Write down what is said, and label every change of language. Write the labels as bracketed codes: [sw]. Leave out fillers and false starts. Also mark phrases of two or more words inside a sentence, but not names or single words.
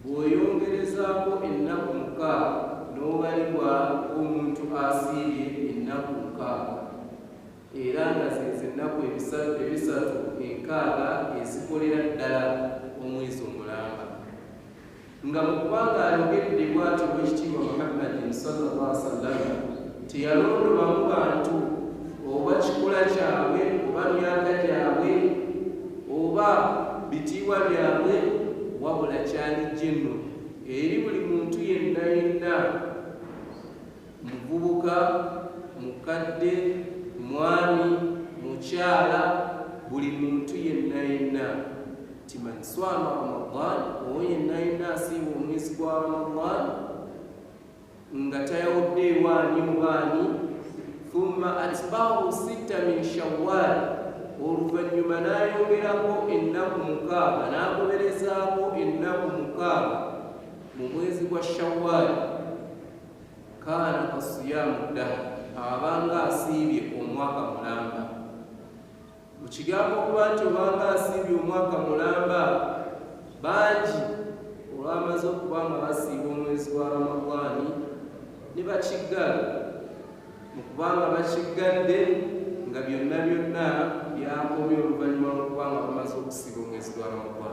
[lg] Bw'oyongerezaako ennaku 6 n'obalibwa omuntu asiibye ennaku 6, era nga zeze ennaku 3 ezikolera ddala omwezi omulamba. Nga mu kubanga ayogedde bw'atyo bw'ekitiibwa Muhammadin [ar] صلى الله عليه وسلم [lg] teyalondobamu bantu oba kikula kyabwe oba myaka gyabwe oba bitiibwa byabwe, wabula kyalijja nno eri buli muntu yenna, muvubuka, mukadde, mwami, mukyala, buli muntu yenna nti [ar] من صام رمضان, [lg] oyo yenna asiiba omwezi gwa Ramadan nga tayawudde ewaani mu baani, [ar] ثم أتبعه 6 من شوال, [lg] oluvannyuma n'ayongerako ennaku 6, n'agoberezaako ennaku 6 mu mwezi gwa Shawwal, [ar] كان كصيام الدهر, [lg] abanga asiibye omwaka mulamba. Mu kigambo okuba nti obanga asiibye omwaka mulamba, bangi olwamaze okuba nga basiiba omwezi gwa Ramadan ne bakiggala mu kubanga bakiggadde nga byonna byakomye oluvannyuma lw'okuba nga bamaze okusiiba omwezi gwa Ramadan.